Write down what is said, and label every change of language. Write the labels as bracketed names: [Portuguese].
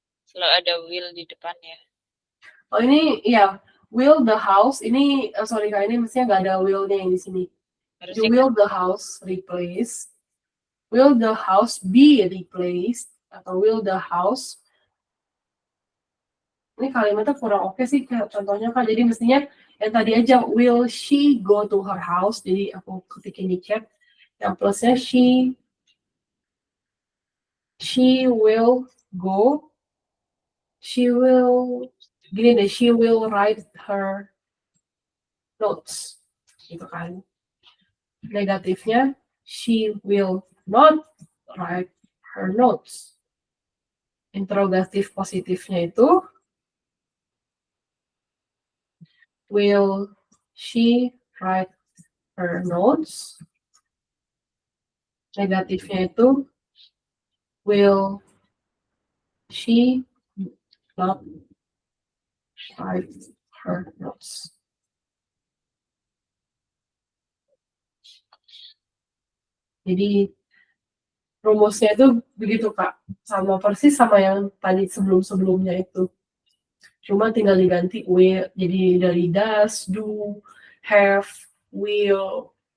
[Indonesian] Selalu ada will di depannya. Oh, ini ya, [English] will the house, [Indonesian] ini sorry Kak, ini mestinya nggak ada will-nya yang di sini. Harusnya [English] Will the house replaced? Will the house be replaced? [Indonesian] Atau [English] will the house? [Indonesian] Ini kalimatnya kurang oke sih, contohnya Kak. Jadi mestinya yang tadi aja, [English] will she go to her house? [Indonesian] Jadi aku ketikin di chat. Yang plusnya she [English] She will go. She will [Indonesian] gini deh, [English] she will write her notes. [Indonesian] Gitu kan. Negatifnya, [English] she will not write her notes. [Indonesian] Interrogatif positifnya itu, [English] will she write her notes? [Indonesian] Negatifnya itu, [English] will she not write her notes? [Indonesian] Jadi rumusnya itu begitu Kak, sama persis sama yang tadi sebelum-sebelumnya itu. Cuma tinggal diganti will, jadi dari does, do, have, will.